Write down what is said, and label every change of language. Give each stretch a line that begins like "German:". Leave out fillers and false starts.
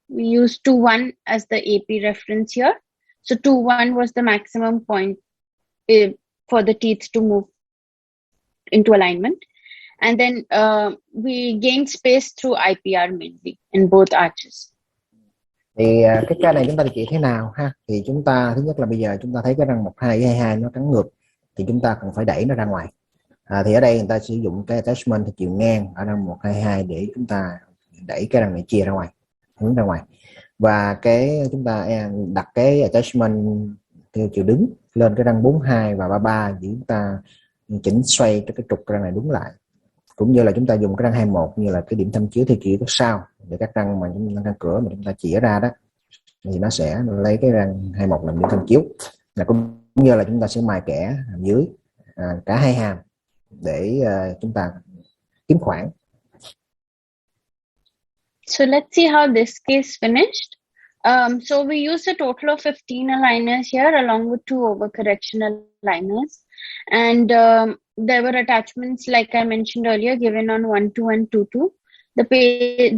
English: We used 2-1 as the AP reference here. So 2-1 was the maximum point for the teeth to move into alignment. And then we gained space through IPR mainly in both arches.
Vietnamese: Thì cái ca này chúng ta điều trị thế nào ha? Thì chúng ta thứ nhất là bây giờ chúng ta thấy cái răng 1-2 với 2-2 nó cắn ngược, thì chúng ta cần phải đẩy nó ra ngoài. Thì ở đây người ta sử dụng cái attachment theo chiều ngang ở răng 1-2-2 để chúng ta đẩy cái răng này chia ra ngoài, hướng ra ngoài. Và cái chúng ta đặt cái attachment theo chiều đứng lên cái răng 4-2 và 3-3 để chúng ta chỉnh xoay cho cái trục răng này đúng lại. Cũng như là chúng ta dùng cái răng 21 như là cái điểm tham chiếu theo chiều phía sau, để các răng mà răng cửa mà chúng ta chĩa ra đó thì nó sẽ lấy cái răng 21 làm điểm tham chiếu. Cũng như là chúng ta sẽ mài kẽ hàm dưới cả 2 hàm để chúng ta kiếm khoảng.
English: So let's see how this case finished. So we used a total of 15 aligners here along with 2 overcorrection aligners. And there were attachments, like I mentioned earlier, given on 1-2 and 2-2.